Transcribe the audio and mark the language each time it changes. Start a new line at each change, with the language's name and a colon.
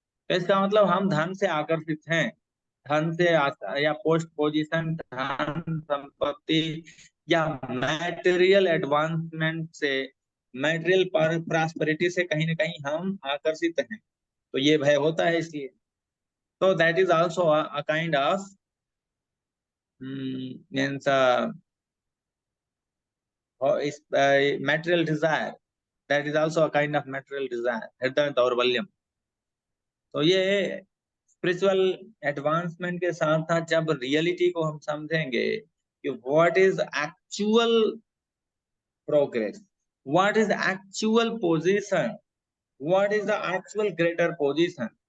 Hindi: तो इसका मतलब हम धन से आकर्षित हैं, धन से या पोस्ट पोजीशन, धन संपत्ति, या मैटेरियल एडवांसमेंट से, मैटेरियल प्रॉस्पेरिटी से कहीं ना कहीं हम आकर्षित हैं। तो ये भय होता है इसलिए।
English: तो that is also a kind of means material desire. That is also a kind of material desire,
Sanskrit: हृदय दौर्बल्यम।
Hindi: तो ये स्पिरिचुअल एडवांसमेंट के साथ साथ जब रियलिटी को हम समझेंगे कि
English: what is actual progress, what is actual position, what is the actual greater position,